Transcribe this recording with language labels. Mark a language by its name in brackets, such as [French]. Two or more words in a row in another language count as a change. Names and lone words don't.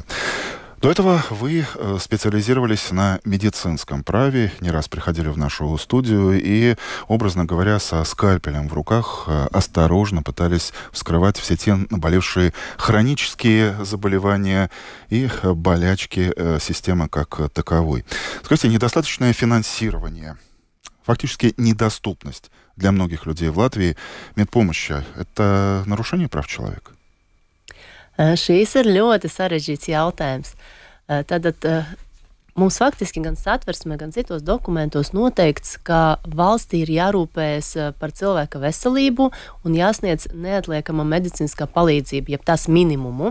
[Russian] До этого вы специализировались на медицинском праве, не раз приходили в нашу студию и, образно говоря, со скальпелем в руках осторожно пытались вскрывать все те наболевшие хронические заболевания и болячки системы как таковой. Скажите, недостаточное финансирование, фактически недоступность для многих людей в Латвии медпомощи – это нарушение прав человека? [Latvian] Šīs ir ļoti sarežģīts jautājums. Tātad mums faktiski gan satversmē, gan citos dokumentos noteikts, ka valstī ir jārūpējas par cilvēka veselību un jāsniedz neatliekama medicīniskā palīdzība, jeb tās minimumu.